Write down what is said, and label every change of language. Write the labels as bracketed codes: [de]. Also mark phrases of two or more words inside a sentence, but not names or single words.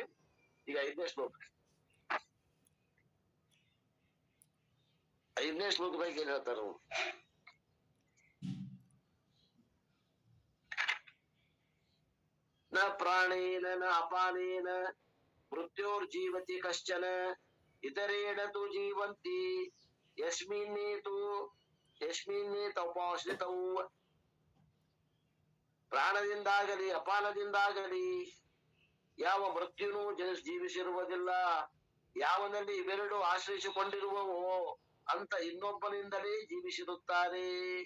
[kn] ಈಗ 5ನೇ ಶ್ಲೋಕ. 5ನೇ ಶ್ಲೋಕದಾಗ ಏನ್ ಹೇಳ್ತಾರ? [sa] ನ ಪ್ರಾಣೇನ ನ ಅಪಾನೇನ ಮೃತ್ಯೋರ್ಜೀವತಿ ಕಶ್ಚನ ಇತರೇಣ ತು ಜೀವಂತಿ ಯಸ್ಮಿನ್ನೇ ತೌಪಾಶ್ರಿತೌ. [kn] ಪ್ರಾಣದಿಂದಾಗಲಿ ಅಪಾನದಿಂದಾಗಲಿ ಯಾವ ಮೃತ್ಯುನು ಜೀವಿಸಿರುವುದಿಲ್ಲ. ಯಾವನಲ್ಲಿ ಇವೆರಡು ಆಶ್ರಯಿಸಿಕೊಂಡಿರುವವೋ ಅಂತ ಇನ್ನೊಬ್ಬನಿಂದಲೇ ಜೀವಿಸಿರುತ್ತಾರೆ.